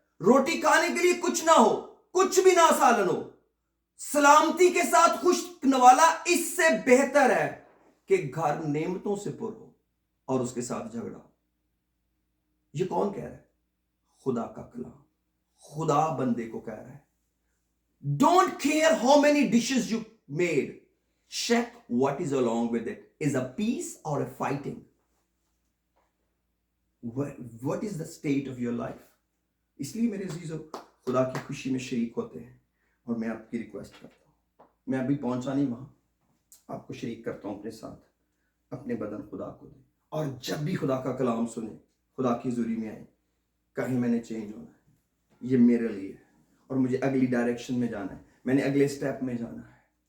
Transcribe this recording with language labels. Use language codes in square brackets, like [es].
[hi] रोटी खाने के लिए कुछ ना हो, कुछ भी ना सालन हो, सलामती के साथ खुश्क नवाला इससे बेहतर है कि घर नेमतों से पुर हो और उसके साथ झगड़ा हो। ये कौन कह रहा है? खुदा का कलाम। खुदा बंदे को कह रहा है [en] Don't care how many dishes you made, check what is along with it. Is a peace or a fighting? What is the state of your life? [hi] इसलिए मेरे अजीजों, खुदा की खुशी में शरीक होते हैं। और मैं आपकी रिक्वेस्ट करता हूँ, मैं अभी पहुंचा नहीं वहां, आपको शरीक करता हूं अपने साथ, अपने बदन खुदा को दे। और जब भी खुदा का कलाम सुने, खुदा की हुजूरी में आए, कहीं मैंने चेंज होना है, ये मेरे लिए है और मुझे अगली डायरेक्शन में जाना है, मैंने अगले स्टेप में जाना है।